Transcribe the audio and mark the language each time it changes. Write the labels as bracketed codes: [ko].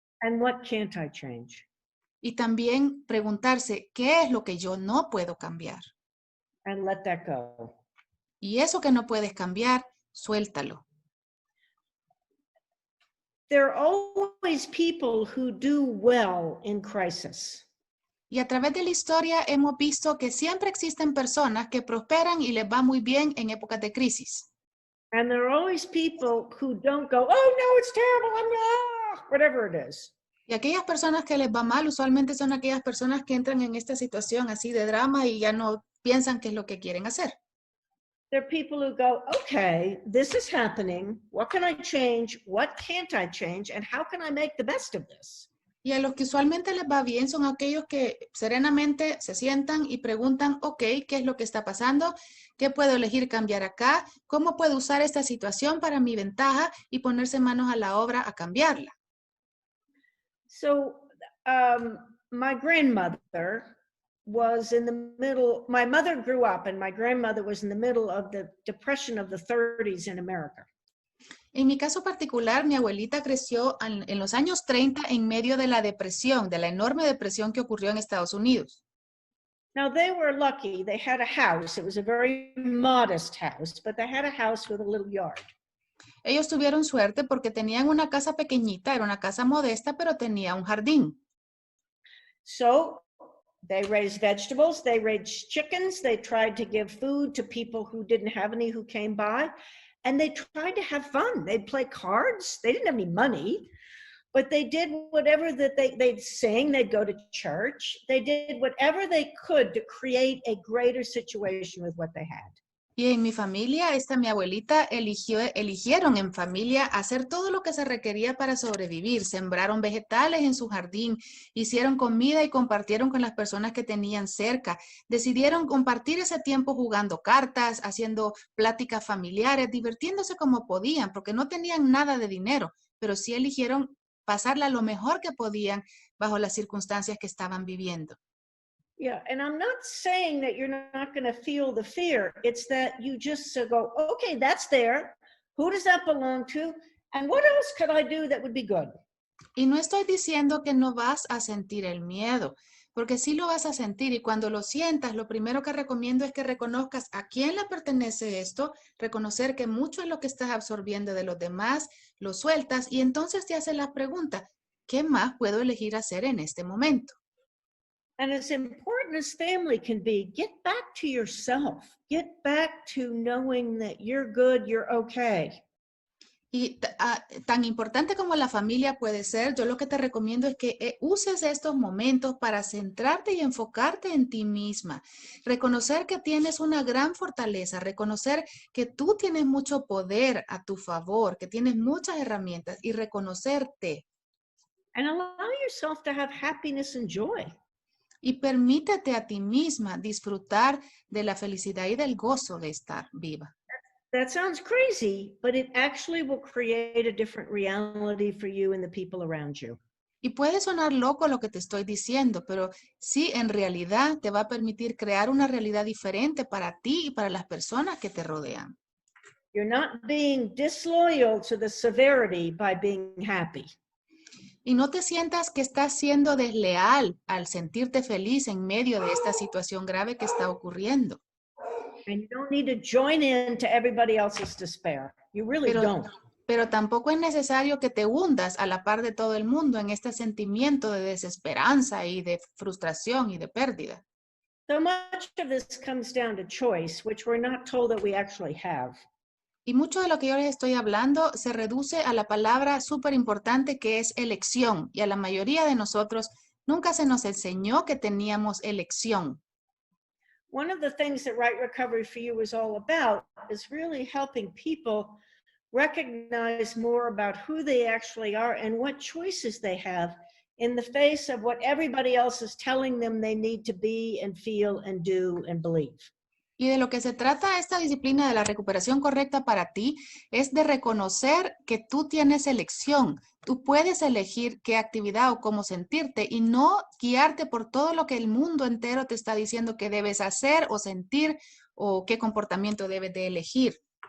[en] And what can't I change? [es] Y también preguntarse, ¿qué es lo que yo no puedo cambiar? [en] And let that go. [es] Y eso que no puedes cambiar, suéltalo. [en] There are always people who do well in crisis. [es] Y a través de la historia hemos visto que siempre existen personas que prosperan y les va muy bien en épocas de crisis. [en] And there are always people who don't go, oh no, it's terrible, whatever it is. [es] Y aquellas personas que les va mal usualmente son aquellas personas que entran en esta situación así de drama y ya no piensan qué es lo que quieren hacer. [en] There are people who go, okay, this is happening. What can I change? What can't I change? And how can I make the best of this? [es] Y a los que usualmente les va bien son aquellos que serenamente se sientan y preguntan, ok, ¿qué es lo que está pasando? ¿Qué puedo elegir cambiar acá? ¿Cómo puedo usar esta situación para mi ventaja y ponerse manos a la obra a cambiarla? [en] So my grandmother was in the middle, my mother grew up and my grandmother was in the middle of the Depression of the 30s in America. [es] En mi caso particular, mi abuelita creció en los años 30 en medio de la depresión, de la enorme depresión que ocurrió en Estados Unidos. [en] Now they were lucky, they had a house. It was a very modest house, but they had a house with a little yard. [es] Ellos tuvieron suerte porque tenían una casa pequeñita, era una casa modesta, pero tenía un jardín. [en] So they raised vegetables, they raised chickens, they tried to give food to people who didn't have any who came by, and they tried to have fun. They'd play cards. They didn't have any money, but they did whatever that they'd sing, they'd go to church. They did whatever they could to create a greater situation with what they had. [es] Y en mi familia, mi abuelita eligieron en familia hacer todo lo que se requería para sobrevivir. Sembraron vegetales en su jardín, hicieron comida y compartieron con las personas que tenían cerca. Decidieron compartir ese tiempo jugando cartas, haciendo pláticas familiares, divirtiéndose como podían, porque no tenían nada de dinero, pero sí eligieron pasarla lo mejor que podían bajo las circunstancias que estaban viviendo. [en] Yeah, and I'm not saying that you're not going to feel the fear. It's that you just go, okay, that's there. Who does that belong to? And what else could I do that would be good? [es] Y no estoy diciendo que no vas a sentir el miedo, porque sí lo vas a sentir y cuando lo sientas, lo primero que recomiendo es que reconozcas a quién le pertenece esto, reconocer que mucho es lo que estás absorbiendo de los demás, lo sueltas y entonces te haces la pregunta, ¿qué más puedo elegir hacer en este momento? [en] And as important as family can be, get back to yourself. Get back to knowing that you're good, you're okay. [es] Y tan importante como la familia puede ser, yo lo que te recomiendo es que uses estos momentos para centrarte y enfocarte en ti misma. Reconocer que tienes una gran fortaleza, reconocer que tú tienes mucho poder a tu favor, que tienes muchas herramientas y reconocerte. [en] And allow yourself to have happiness and joy. [es] Y permítete a ti misma disfrutar de la felicidad y del gozo de estar viva. [en] That sounds crazy, but it actually will create a different reality for you and the people around you. [es] Y puede sonar loco lo que te estoy diciendo, pero sí, en realidad te va a permitir crear una realidad diferente para ti y para las personas que te rodean. [en] You're not being disloyal to the severity by being happy. [es] Y no te sientas que estás siendo desleal al sentirte feliz en medio de esta situación grave que está ocurriendo. [en] And you don't need to join in to everybody else's despair. You really don't. [es] Pero tampoco es necesario que te hundas a la par de todo el mundo en este sentimiento de desesperanza y de frustración y de pérdida. [en] So much of this comes down to choice, which we're not told that we actually have. [es] Y mucho de lo que yo les estoy hablando se reduce a la palabra súper importante que es elección. Y a la mayoría de nosotros nunca se nos enseñó que teníamos elección. [en] One of the things that Right Recovery for You is all about is really helping people recognize more about who they actually are and what choices they have in the face of what everybody else is telling them they need to be and feel and do and believe. [es] Y de lo que se trata esta disciplina de la recuperación correcta para ti es de reconocer que tú tienes elección. Tú puedes elegir qué actividad o cómo sentirte y no guiarte por todo lo que el mundo entero te está diciendo que debes hacer o sentir o qué comportamiento debes de elegir.